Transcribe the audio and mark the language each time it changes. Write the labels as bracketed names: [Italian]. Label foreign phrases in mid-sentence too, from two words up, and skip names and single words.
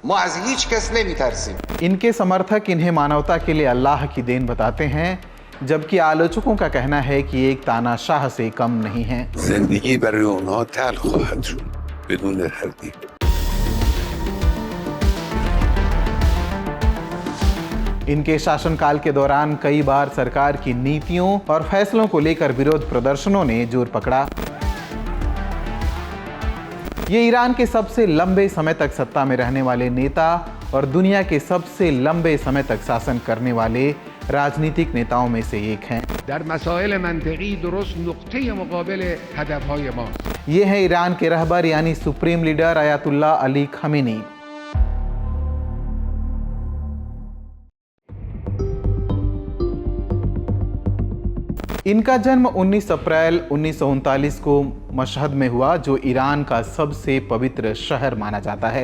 [Persian] ما از هیچ کس نمیترسیم. [Hindi] इनके समर्थक इन्हें मानवता के लिए अल्लाह की देन बताते हैं, जबकि आलोचकों का कहना है कि एक तानाशाह से कम नहीं है. [Persian] जिंदगी برای اونها تلخ خواهد شد بدون تردید. [Hindi] इनके शासनकाल के दौरान कई बार सरकार की नीतियों और फैसलों को लेकर विरोध प्रदर्शनों ने जोर पकड़ा. ये ईरान के सबसे लंबे समय तक सत्ता में रहने वाले नेता और दुनिया के सबसे लंबे समय तक शासन करने वाले राजनीतिक नेताओं में से एक हैं. [Persian] در مسائل منطقی درست نقطه مقابل هدفهای ما. [Hindi] ये है ईरान के रहबर यानी सुप्रीम लीडर अयातुल्ला अली खमीनी. इनका जन्म 19 अप्रैल 1939 को मशहद में हुआ, जो ईरान का सबसे पवित्र शहर माना जाता है.